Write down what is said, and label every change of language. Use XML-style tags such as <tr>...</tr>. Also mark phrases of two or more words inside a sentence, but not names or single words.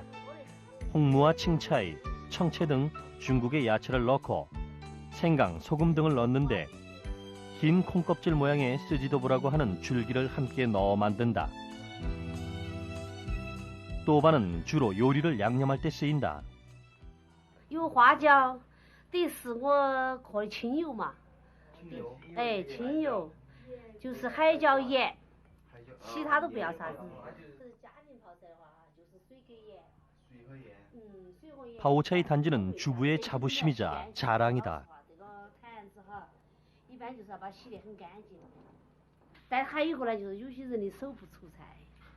<ko>홍무와 칭차이, 청채 등 중국의 야채를 넣고 생강, 소금 등을 넣는데 긴 콩껍질 모양의 쓰지도부라고 하는 줄기를 함께 넣어 만든다. 또바는 주로 요리를 양념할 때 쓰인다.</ko> <zh>有花椒，得是我喝的清油嘛。哎，清油，就是海椒盐，其他都不要啥子。家庭泡菜的话，就是水跟盐。水和盐。水和盐。</zh> <ko>파오차이 단지는 주부의 자부심이자 자랑이다.</ko> <zh>这个坛子哈，一般就是要把洗得很干净。但还有一个呢，就是有些人的手不出菜，</zh>